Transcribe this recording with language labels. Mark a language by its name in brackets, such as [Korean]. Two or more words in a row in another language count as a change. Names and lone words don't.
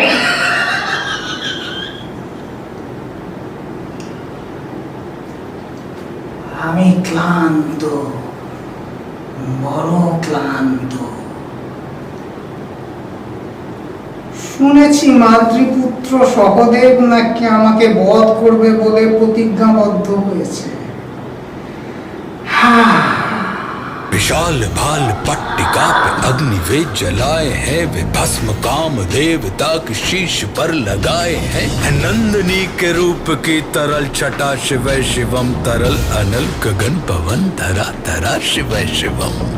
[Bangla] আমি ক্লান্ত, বড় ক্লান্ত। শুনেছি মাতৃপুত্র সহদেব নাকি আমাকে বধ করবে বলে প্রতিজ্ঞাবদ্ধ হয়েছে। [Hindi] विशाल भाल पट्टिका पे अग्निवेद जलाए हैं, वे भस्म काम देवता के शीश पर लगाए हैं। नंदनी के रूप की तरल छटा शिव शिवम, तरल अनल गगन पवन धरा धरा शिव शिवम।